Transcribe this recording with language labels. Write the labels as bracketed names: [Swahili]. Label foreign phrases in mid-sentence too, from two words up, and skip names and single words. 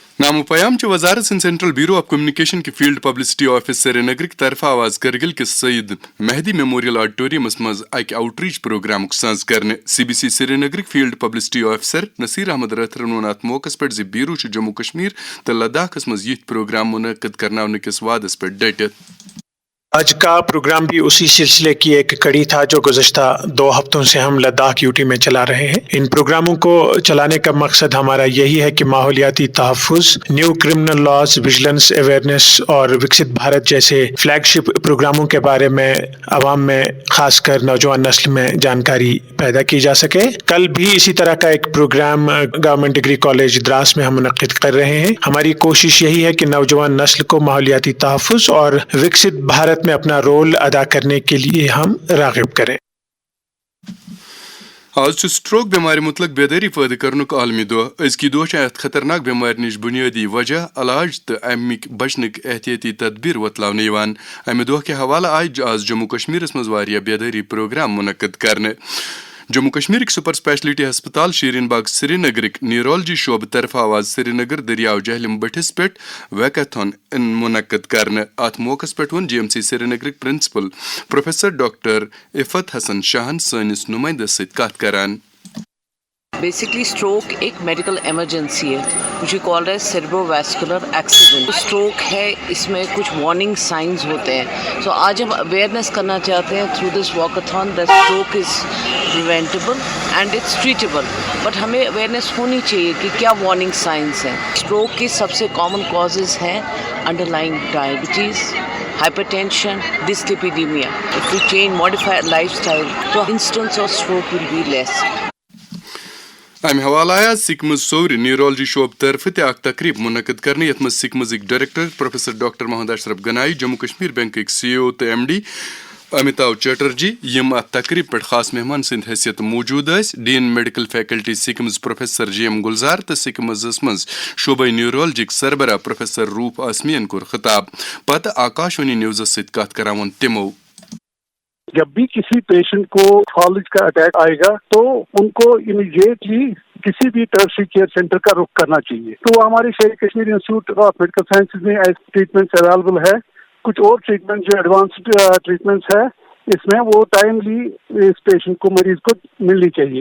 [Kashmiri] نامو پیام چہ وزارت سن سینٹرل بیورو آف کمیونیکیشن کی فیلڈ پبلسٹی آفس سری نگر طرف آواز کرگل کس سید مہدی میموریل آڈیٹوریمس مز اکہ [English] outreach program [Kashmiri] ساز کرنے CBC سری نگر فیلڈ پبلسٹی آفیسر نصیر احمد راتھرن وون ات موقع پہ بیورو جموں کشمیر تو لداخس مز یہ پروگرام منعقد کرنے کس وعدس پہ ڈٹت. [Urdu] آج کا پروگرام بھی اسی سلسلے کی ایک کڑی تھا جو گزشتہ 2 ہفتوں سے ہم لداخ یوٹی میں چلا رہے ہیں. ان پروگراموں کو چلانے کا مقصد ہمارا یہی ہے کہ ماحولیاتی تحفظ، [English] new criminal laws, vigilance awareness [Urdu] اور وکست بھارت جیسے [English] flag ship [Urdu] پروگراموں کے بارے میں عوام میں خاص کر نوجوان نسل میں جانکاری پیدا کی جا سکے. کل بھی اسی طرح کا ایک پروگرام گورنمنٹ ڈگری کالج دراس میں ہم منعقد کر رہے ہیں. ہماری کوشش یہی ہے کہ نوجوان نسل کو ماحولیاتی تحفظ اور وکست بھارت میں اپنا رول ادا کرنے کے لیے ہم راغب کریں. [Kashmiri] آج سٹروک بیماری متعلق بیداری پید کرنک عالمی دہ. ازکی دہ ات خطرناک بیماری نش بنیادی وجہ علاج تو امک بچنک احتیاطی تدبیر وتلانے. امہ دہ کے حوالہ آج جموں کشمیر مز واریاہ بیداری پروگرام منعقد کرنے. جموں کشمیر سپر سپیشلٹی ہسپتال شیرین باغ سری نگرک نیورولوجی شعبہ طرف آواز سری نگر دریاو جہلم بٹھس پہ ویکاتھون منعقد کرنے. ات موقع پہ ون GMC سری نگرک پرنسپل پروفیسر ڈاکٹر عفت حسن شاہن سنس نمائندس ست کت کران. [Urdu] بیسکلی اسٹروک ایک [English] medical emergency [Urdu] ہے [English] which we call as cerebrovascular accident. [Urdu] اسٹروک ہے، اس میں کچھ [English] warning signs [Urdu] ہوتے ہیں. سو آج ہم اویئرنیس کرنا چاہتے ہیں [English] through this walkathon that stroke is preventable and it's treatable. [Urdu] بٹ ہمیں اویئرنیس ہونی چاہیے کہ کیا [English] warning signs [Urdu] ہیں. اسٹروک کی سب سے [English] common causes [Urdu] ہیں [English] underlying diabetes, hypertension, dyslipidemia. If we change, modify our lifestyle, the incidence of stroke will be less. [Kashmiri] امہ حوالہ آیا سکمز سور نیورولوجی شعبہ طرف تہ تقریب منعقد کرنے یت مز سکمزک ڈائریکٹر پروفیسر ڈاکٹر محمد اشرف گنائی، جموں کشمیر بینک CEO تو MD امیتاو چیٹرجی یم ات تقریب پہ خاص مہمان سند حیثیت موجود اس. [English] dean medical faculty [Kashmiri] سکمز پروفیسر GM گلزار تو سکمز مز شعبہ نیورولوجک سربراہ پروفیسر روپ آسمین کور خطاب. پتہ آکاشوانی نیوز ست کت کران تمو. [Urdu] جب بھی کسی پیشنٹ کو فالج کا اٹیک آئے گا تو ان کو امیڈیٹلی کسی بھی [English] tertiary care centre [Urdu] کا رخ کرنا چاہیے. تو ہمارے شہر کشمیر انسٹیٹیوٹ آف میڈیکل سائنسز میں ایسے ٹریٹمنٹس اویلیبل ہے. کچھ اور ٹریٹمنٹ جو [English] advanced treatments [Urdu] ہے اس میں وہ ٹائملی اس پیشنٹ کو مریض کو ملنی چاہیے.